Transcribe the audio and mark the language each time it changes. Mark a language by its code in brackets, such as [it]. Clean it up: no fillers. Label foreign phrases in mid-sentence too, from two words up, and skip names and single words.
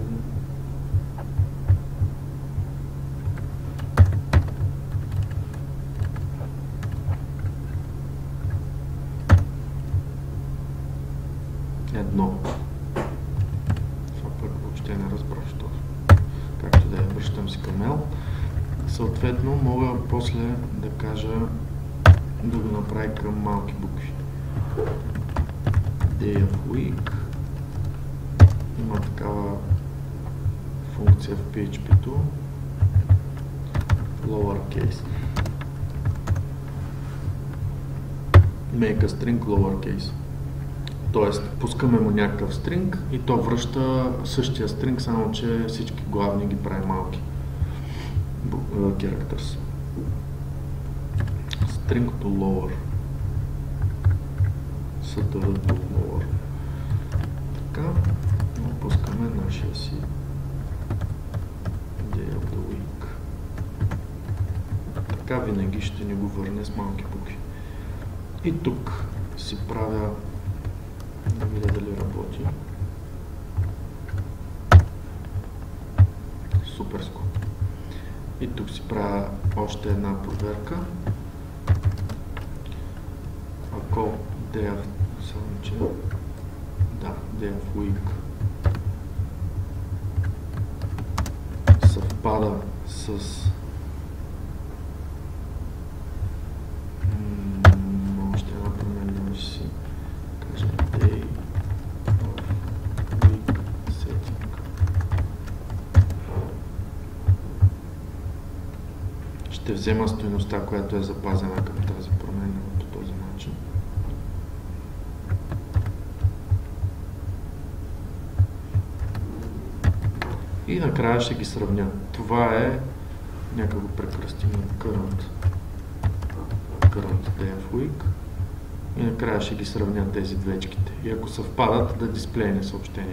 [bg] Едно. Това пък въобще не разбрах, що. Както да я връщам си към L. Съответно, мога после да кажа да го направи към малки букви. [en] Day of week. [bg] Има такава функция в PHP-то. [en] Lowercase. Make a string lowercase. [bg] Тоест, пускаме му някакъв стринг и то връща същия стринг, само че всички главни ги прави малки. [en] Characters. String to lower. String to lower. [bg] Така, пускаме нашия си [en] Day of the week. [bg] Така винаги ще ни го върне с малки букви. И тук си правя да видя дали работи. Суперско. И тук си правя още една проверка. Ако [en] Day of week [bg] съвпада с още една променлива ще си кажа [en] Day of week setting. [bg] Ще взема стойността, която е запазена към тази променлива по този начин. И накрая ще ги сравня. Това е, нека го прекръстим на [en] current day of week. [bg] И накрая ще ги сравня тези двечките. И ако съвпадат, да дисплейне съобщение.